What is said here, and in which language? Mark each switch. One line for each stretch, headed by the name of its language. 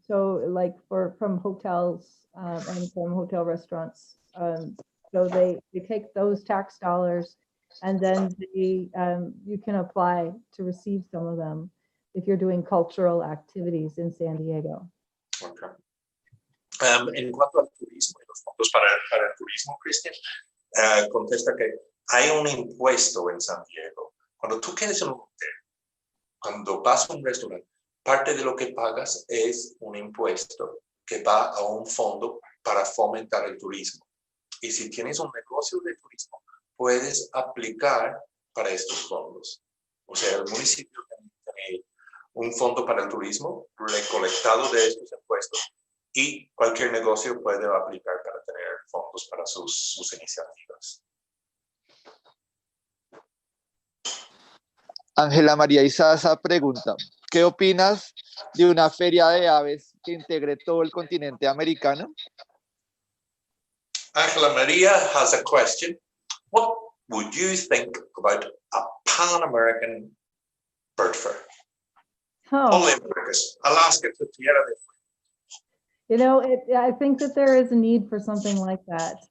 English: So like from hotels and from hotel restaurants. So they take those tax dollars and then you can apply to receive some of them if you're doing cultural activities in San Diego. Okay.
Spanish: En cuanto al turismo y los fondos para el turismo, Cristian, contesta que hay un impuesto en San Diego. Cuando tú quedas en un hotel, cuando vas a un restaurante, parte de lo que pagas es un impuesto que va a un fondo para fomentar el turismo. Y si tienes un negocio de turismo, puedes aplicar para estos fondos. O sea, el municipio tiene un fondo para el turismo recolectado de estos impuestos y cualquier negocio puede aplicar para tener fondos para sus iniciativas. Ángela María Isaza pregunta, ¿qué opinas de una feria de aves que integre todo el continente americano?
English: Ángela María has a question. What would you think about a Pan-American bird fair? Oh. Only Americas, Alaska to Tierra del Fuego. You know, I think that there is a need for something like that.